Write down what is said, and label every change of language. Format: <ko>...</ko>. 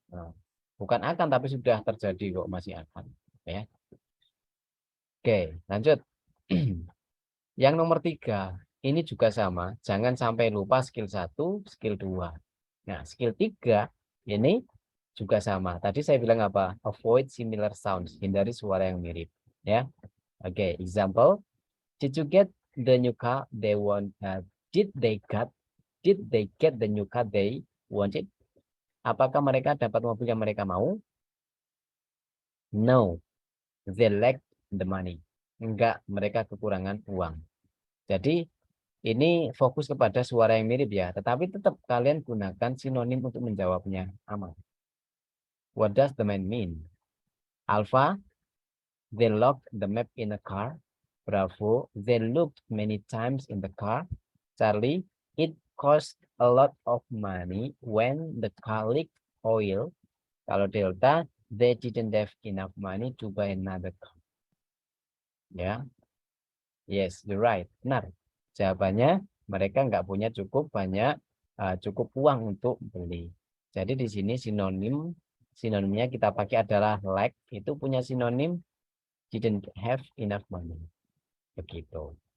<id>Nah, bukan akan tapi sudah terjadi kok, masih akan ya. Oke, lanjut. Yang nomor 3, ini juga sama. Jangan sampai lupa skill 1, skill 2. Nah, skill 3 ini juga sama. Tadi saya bilang apa?</id> <en>Avoid similar sounds.</en> <id>Hindari suara yang mirip.</id> <en>Ya. Oke, example. Did you get the new car they want? Did they get the new car they wanted?</en> <id>Apakah mereka dapat mobil yang mereka mau?</id> <en>No. They lack the money.</en> <id>Enggak, mereka kekurangan uang. Jadi ini fokus kepada suara yang mirip ya, tetapi tetap kalian gunakan sinonim untuk menjawabnya. Aman.</id> <en>What does the man mean? Alpha, they locked the map in a car. Bravo, they looked many times in the car. Charlie, it cost a lot of money when the car leaked oil. Kalau Delta, they didn't have enough money to buy another car. Ya, yes, you're right. Benar.</en> <id>Jawabannya mereka nggak punya cukup uang untuk beli. Jadi di sini sinonimnya kita pakai adalah lack, itu punya sinonim</id> <en>didn't have enough money.</en> <id>Begitu.</id>